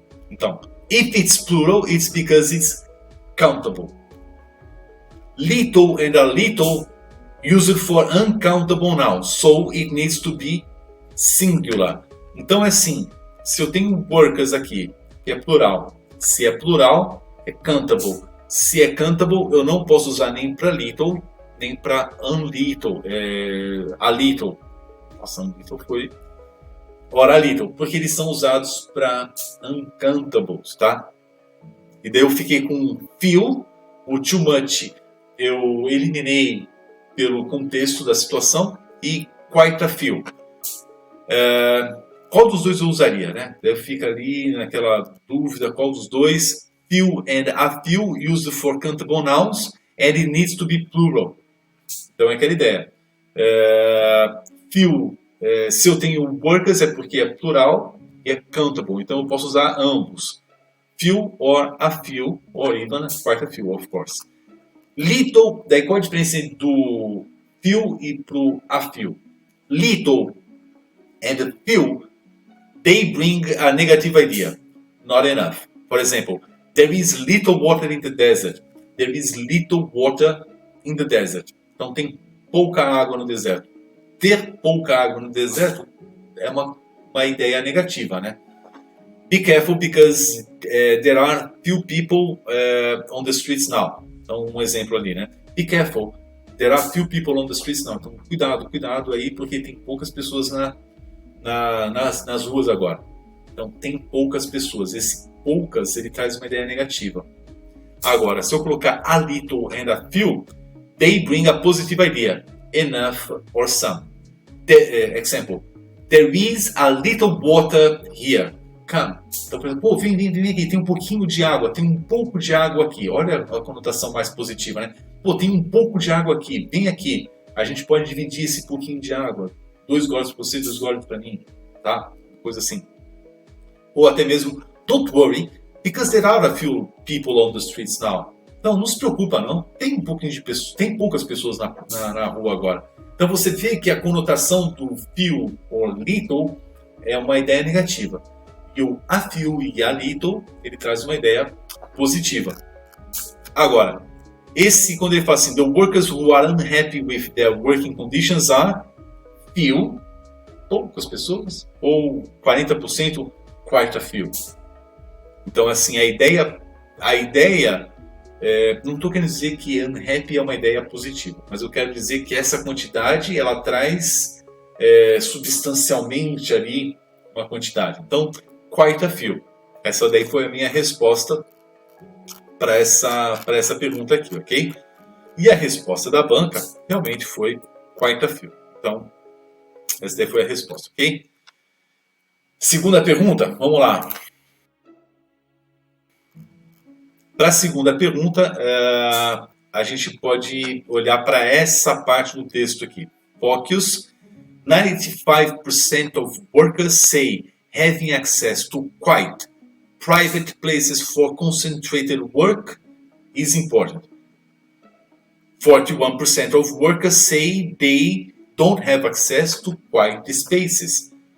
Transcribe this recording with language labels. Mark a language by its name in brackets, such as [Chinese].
[English] Então, if it's plural, it's because it's countable. Little and a little used for uncountable nouns, so it needs to be singular. [Portuguese] Então é assim, se eu tenho workers aqui, que é plural, se é plural, é countable. Se é countable, eu não posso usar nem para little, nem para unlittle, a little. Nossa, unlittle foi... Ora, a little, porque eles são usados para uncountables, tá? E daí eu fiquei com feel, o too much eu eliminei pelo contexto da situação e quite a few. Qual dos dois eu usaria, né? Daí fica ali naquela dúvida qual dos dois. [English] Few and a few used for countable nouns and it needs to be plural. [Portuguese] Então é aquela ideia. Few, se eu tenho workers é porque é plural e é countable. Então eu posso usar ambos. [English] Few or a few, or even quite a few, of course. [Portuguese] Little, daí qual a diferença do few e pro a few? [English] Little and few, they bring a negative idea. Not enough. For example, there is little water in the desert. There is little water in the desert. [Portuguese] Então tem pouca água no deserto. Ter pouca água no deserto é uma ideia negativa, né? [English] Be careful because there are few people on the streets now. [Portuguese] Então, um exemplo ali, né? [English] Be careful, there are few people on the streets now. [Portuguese] Então, cuidado aí, porque tem poucas pessoas nas ruas agora. Então, tem poucas pessoas. Esse poucas, ele traz uma ideia negativa. Agora, se eu colocar [English] a little and a few, they bring a positive idea. Enough or some. Example, there is a little water here. Come. [Portuguese] Então, por exemplo, vem aqui, tem um pouquinho de água, tem um pouco de água aqui. Olha a conotação mais positiva, né? Tem um pouco de água aqui, vem aqui. A gente pode dividir esse pouquinho de água. 2 goles para você, 2 goles para mim. Tá? Coisa assim. Ou até mesmo, [English] don't worry, because there are a few people on the streets now. [Portuguese] Não se preocupa não. Tem um pouquinho de pessoas, tem poucas pessoas na rua agora. Então você vê que a conotação do few or little é uma ideia negativa. E o a few e a little, ele traz uma ideia positiva. Agora, quando ele fala assim, [English] the workers who are unhappy with their working conditions are few, [Portuguese] poucas pessoas, ou [English] 40%, quite a few. [Portuguese] Então, assim, a ideia não estou querendo dizer que unhappy é uma ideia positiva, mas eu quero dizer que essa quantidade, ela traz substancialmente ali uma quantidade. Então, quite a few. Essa daí foi a minha resposta para essa pergunta aqui, ok? E a resposta da banca realmente foi quite a few. Então, essa daí foi a resposta, ok? Segunda pergunta, vamos lá. Para a segunda pergunta, a gente pode olhar para essa parte do texto aqui. Focus [English] 95% of workers say having access to quiet, private places for concentrated work is important. 41% of workers say they don't have access to quiet spaces.